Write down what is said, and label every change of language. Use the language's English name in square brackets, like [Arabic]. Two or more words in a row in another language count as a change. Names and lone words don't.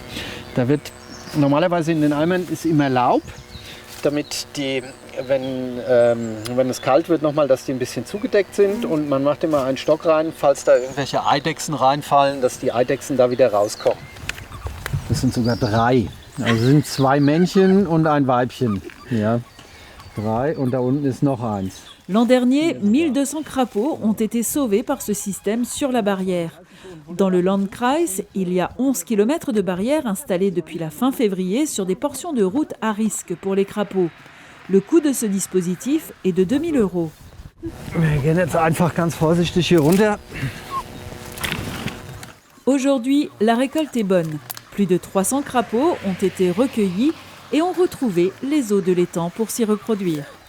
[German] Da wird normalerweise in den Eimern ist immer Laub, damit die, wenn es kalt wird, nochmal, dass die ein bisschen zugedeckt sind. Und man macht immer einen Stock rein, falls da irgendwelche Eidechsen reinfallen, dass die Eidechsen da wieder rauskommen. Das sind sogar 3. Also sind 2 Männchen und ein Weibchen. Ja, 3 und da unten ist noch eins. [French] L'an dernier, 1200 crapauds ont été sauvés par ce système sur la barrière. Dans le Landkreis, il y a 11 km de barrières installées depuis la fin février sur des portions de route à risque pour les crapauds. Le coût de ce dispositif est de 2 000 €. [German] Wir gehen jetzt einfach ganz vorsichtig hier runter. [French] Aujourd'hui, la récolte est bonne. Plus de 300 crapauds ont été recueillis et ont retrouvé les eaux de l'étang pour s'y reproduire.